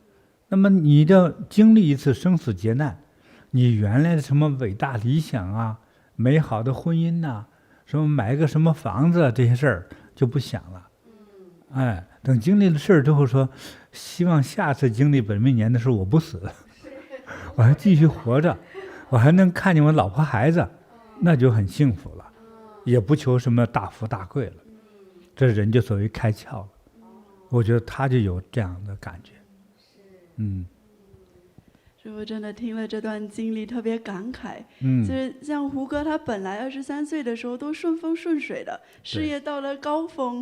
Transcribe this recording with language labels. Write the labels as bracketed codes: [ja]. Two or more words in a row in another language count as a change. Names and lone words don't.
[zh] 那麼你要經歷一次生死劫難，你原來的什麼偉大理想啊，美好的婚姻呐，什麼買個什麼房子這些事兒就不想了。哎，等經歷了事兒之後說，希望下次經歷本命年的時候我不死，我還繼續活着，我還能看見我老婆孩子，那就很幸福了，也不求什麼大富大貴了，這人就所謂開竅了。我覺得他就有這樣的感覺。師父真的聽了這段經歷特別感慨。就是像胡歌，他本來23歲的時候都順風順水的，事業到了高峰。